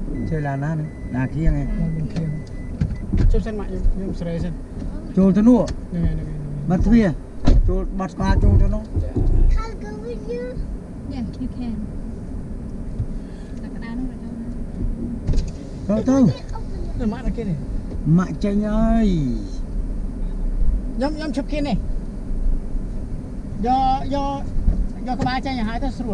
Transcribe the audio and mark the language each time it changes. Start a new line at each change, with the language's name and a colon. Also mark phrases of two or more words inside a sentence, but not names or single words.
Khmer: chơi là na kia nghe មិនធៀងជុំសិនមកខ្ញុំស្រីសិន ចូលទៅនោះ ហ្នឹងហើយ បាត់ទ្វារចូលបាត់ស្គាល់ចូលទៅនោះ
English: Can't go with you. Yeah, you can.
Khmer: តែកណ្ដាលនោះរត់ចូល ទៅ ទៅមកដល់គេនេះ ម៉ាក់ចេញអើយ ខ្ញុំឈប់គេនេះយកក្បាលចេញឲ្យហើយទៅស្រួល